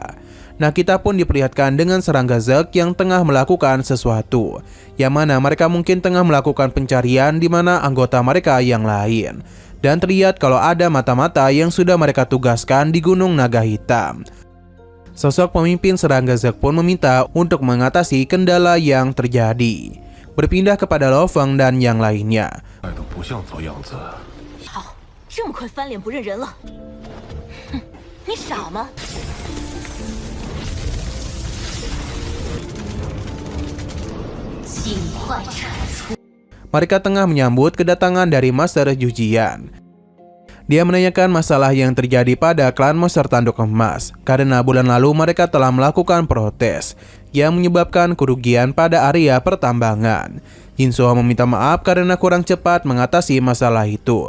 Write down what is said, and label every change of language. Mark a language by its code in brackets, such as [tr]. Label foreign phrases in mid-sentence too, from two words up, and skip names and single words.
[id] Nah, kita pun diperlihatkan dengan serangga Zek yang tengah melakukan sesuatu, yang mana mereka mungkin tengah melakukan pencarian di mana anggota mereka yang lain. Dan terlihat kalau ada mata-mata yang sudah mereka tugaskan di Gunung Naga Hitam. Sosok pemimpin serangga Zek pun meminta untuk mengatasi kendala yang terjadi. Berpindah kepada Lo Feng dan yang lainnya. [zh] 好，这么快翻脸不认人了？哼，你傻吗？ 尽快铲除。 [id] Mereka tengah menyambut kedatangan dari Master Jujian. Dia menanyakan masalah yang terjadi pada klan Monster Tanduk Emas karena bulan lalu mereka telah melakukan protes yang menyebabkan kerugian pada area pertambangan. Yin Su Hao meminta maaf karena kurang cepat mengatasi masalah itu.